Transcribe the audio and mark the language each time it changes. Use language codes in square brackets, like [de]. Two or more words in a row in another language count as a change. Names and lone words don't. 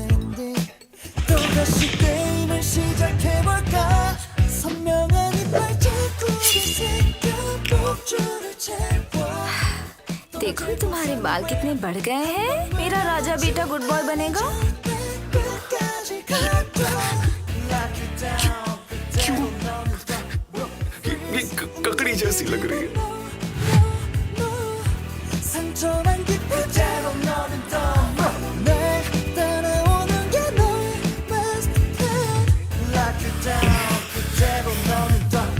[ko] 엔딩 또다시 게임을 시작해볼까 선명한 이빨 자국에 새겨 목줄을 채워 [hi] देखो तुम्हारे बाल कितने बढ़ गए हैं। मेरा राजा बेटा [en] good boy [hi] बनेगा। ये ककड़ी जैसी लग रही है। [ko] 상처만 깊어져도 너는 날 따라오는 게 너의 [en] masterplan Lock it down [ko] 그대로 너는